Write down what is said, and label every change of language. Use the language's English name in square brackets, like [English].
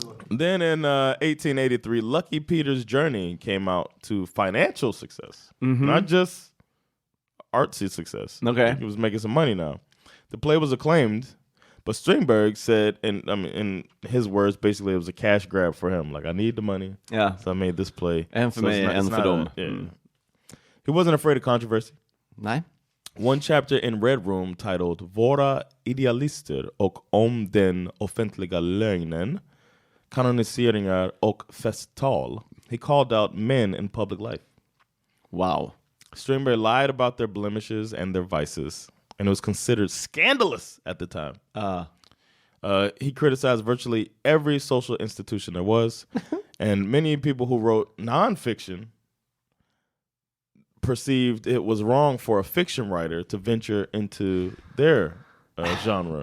[English] Then in 1883, Lucky Peter's Journey came out to financial success, not just artsy success. Okay. He was making some money now. The play was acclaimed, but Strindberg said, in his words, basically it was a cash grab for him. Like, I need the money, so I made this play. [Swedish] En för mig, en för dem. [English] He wasn't afraid of controversy. [Swedish] Nej. [English] One chapter in Red Room titled Våra idealister och om den offentliga lögnen, kanoniseringar och festtal. He called out men in public life. Wow. Strindberg lied about their blemishes and their vices, and it was considered scandalous at the time. He criticized virtually every social institution there was, and many people who wrote nonfiction perceived it was wrong for a fiction writer to venture into their genre.